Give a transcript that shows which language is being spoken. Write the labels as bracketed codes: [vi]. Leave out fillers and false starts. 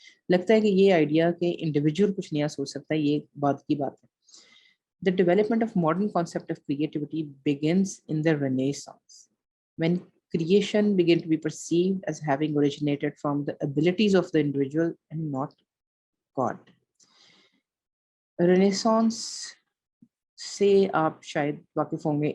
[ur] لگتا ہے کہ یہ آئیڈیا کہ انڈیویجول کچھ نیا سوچ سکتا ہے، یہ بات کی بات ہے. [en] The development of modern concept of creativity begins in the Renaissance, when creation began to be perceived as having originated from the abilities of the individual and not God. [ur] Renaissance سے آپ شاید واقف ہوں گے.